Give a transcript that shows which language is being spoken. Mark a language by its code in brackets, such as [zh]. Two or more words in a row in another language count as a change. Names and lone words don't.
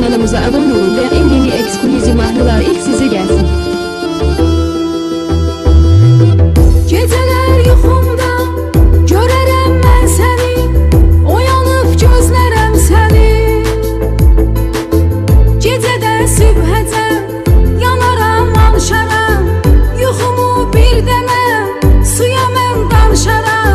[tr] kanalımıza abone olun ve en yeni ekskluzif mahnılar ilk size gelsin. [az] Geceler yuxumda görərəm mən səni, oyanıb gözlərəm səni. Gecədən sübhəcən yanaram, alışaram, yuxumu bir dəmə suya mən danışaram.